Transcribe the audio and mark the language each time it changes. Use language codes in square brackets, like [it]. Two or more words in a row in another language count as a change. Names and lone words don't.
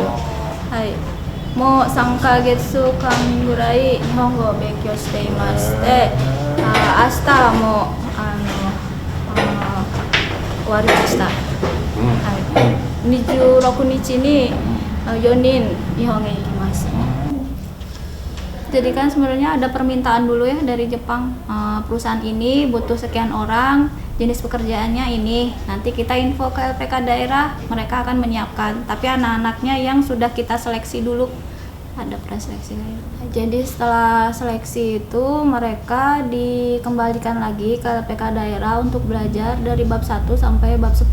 [ja] はい。もう3ヶ月間ぐらい日本語を勉強していまして、明日はもう終わりました。26日に4人日本へ行きます。 [id] Jadi kan sebenarnya ada permintaan dulu ya dari Jepang, perusahaan ini butuh sekian orang, jenis pekerjaannya ini, nanti kita info ke LPK daerah, mereka akan menyiapkan, tapi anak-anaknya yang sudah kita seleksi dulu, ada preseleksi. Jadi setelah seleksi itu mereka dikembalikan lagi ke LPK daerah untuk belajar dari bab 1 sampai bab 10.